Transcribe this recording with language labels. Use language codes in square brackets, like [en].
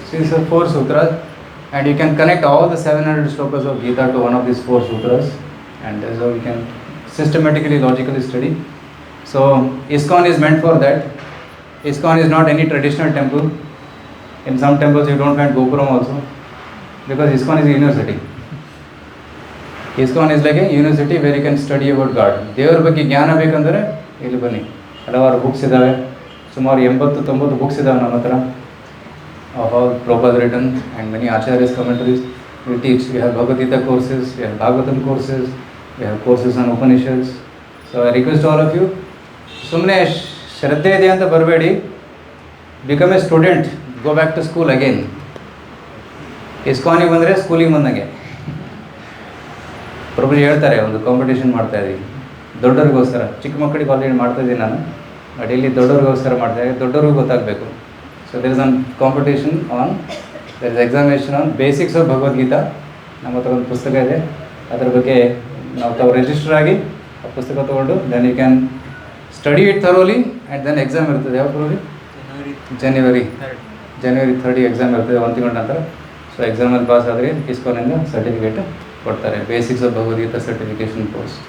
[en] So these are 4 sutras, and you can connect all the 700 slokas of Gita to one of these 4 sutras, and that's how you can systematically, logically study. So ISKCON is meant for that. ISKCON is not any traditional temple. In some temples you don't find Gopuram also, because ISKCON is a university. ISKCON is like a university where you can study about God. [kn] ದೇವರ ಬಗ್ಗೆ ಜ್ಞಾನ ಬೇಕಂದರೆ ಇಲ್ಲಿ ಬನ್ನಿ. ಹಲವಾರು books ಇದ್ದಾವೆ, ಸುಮಾರು 80-90 books ಇದ್ದಾವೆ ನಮ್ಮ ಹತ್ರ. [en] Of all Prabhupada written and many Acharyas commentaries. We teach, we have Bhagavad Gita courses, we have Bhagavatam courses, we have courses on Upanishads. So I request all of you, [kn] ಸುಮ್ಮನೆ ಶ್ರದ್ಧೆ ಇದೆ ಅಂತ ಬರಬೇಡಿ, [en] become a student, go back to school again. [kn] ISKCONಗೆ ಬಂದರೆ ಸ್ಕೂಲಿಗೆ ಬಂದಂಗೆ. ಪ್ರಭು ಹೇಳ್ತಾರೆ, ಒಂದು ಕಾಂಪಿಟೇಷನ್ ಮಾಡ್ತಾ ಇದ್ದೀವಿ ದೊಡ್ಡವ್ರಿಗೋಸ್ಕರ. ಚಿಕ್ಕ ಮಕ್ಕಳಿಗೆ ಆಲ್ರೆಡಿ ಮಾಡ್ತಾಯಿದ್ದೀನಿ ನಾನು, ಬಟ್ ಇಲ್ಲಿ ದೊಡ್ಡವ್ರಿಗೋಸ್ಕರ ಮಾಡ್ತಾಯಿದ್ದೆ, ದೊಡ್ಡವ್ರಿಗೂ ಗೊತ್ತಾಗಬೇಕು. [en] So there is a competition on, there is examination on basics of Bhagavad Gita. [kn] ನಮ್ಮ ಹತ್ರ ಒಂದು ಪುಸ್ತಕ ಇದೆ, ಅದರ ಬಗ್ಗೆ ನಾವು ತಾವು ರಿಜಿಸ್ಟರ್ ಆಗಿ ಆ ಪುಸ್ತಕ ತೊಗೊಂಡು [en] then you can study it thoroughly and then [kn] exam ಇರ್ತದೆ. ಯಾವ ಥರೋಲಿ? ಜನವರಿ 30 ಎಕ್ಸಾಮ್ ಇರ್ತದೆ, 1 ತಿಂಗಳ ನಂತರ. ಸೊ ಎಕ್ಸಾಮಲ್ಲಿ ಪಾಸ್ ಆದರೆ ISKCONನಿಂದ ಸರ್ಟಿಫಿಕೇಟ್ ಕೊಡ್ತಾರೆ, basics of Bhagavad Gita certification course.